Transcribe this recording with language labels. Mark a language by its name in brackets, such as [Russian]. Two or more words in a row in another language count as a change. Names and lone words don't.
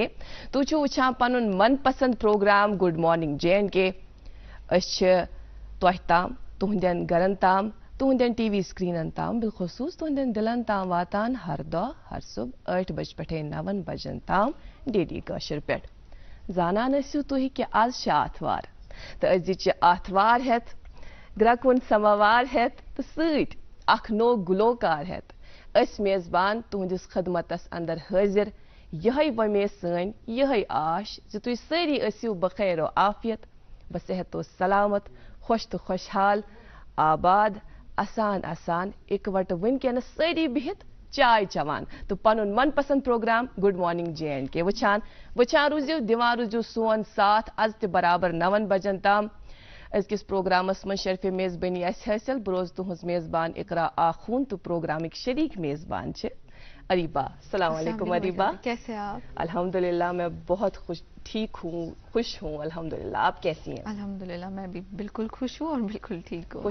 [Kashmiri] तू छु वुछान पनुन मनपसंद प्रोग्राम गुड मॉर्निंग J&K। तोह ताम, तुहंदन गरन ताम, तुहंदन टीवी स्क्रीनन ताम, बिलखुसूस तुहंदन दिलन ताम वातान हर दो हर सुबह 8 बज पठे 9 बजन ताम DD कशर पेट। जानान ٲسِو तुही कि आज छ आथवार तो अजिच आथवार हेत ग्रकुन समावार हेत तो सट अख नो गुलोकार हेत मेजबान तुहंदिस खदमतस अंदर हाजिर। यही वमे सन यही आश जो तुम सारी ٲسِو बखैर आफियत बसेहत सलामत खुश तो खुशहाल आबाद आसान आसान इकवट वनकन सारी बिहित चाय चवान तो पनुन मनपसंद प्रोग्राम गुड मॉर्निंग J&K वुछान वुछान रूजियो दिवान रूजियो सोन साथ आज ते बराबर 9 बजन ताम। अजकिस प्रोग्रामस में शर्फ मेजबानी हासिल बरोज तुहज मेजबान इकरा आखून तो प्रोग्रामिक शरीक मेजबान छे अरीबा। [Arabic] السلام عليكم [Hindi] अरीबा, कैसे आप? अल्हम्दुलिल्लाह मैं बहुत ठीक हूँ, खुश हूँ अल्हम्दुलिल्लाह। आप कैसी हैं? अल्हम्दुलिल्लाह मैं भी बिल्कुल खुश हूँ और बिल्कुल ठीक हूँ।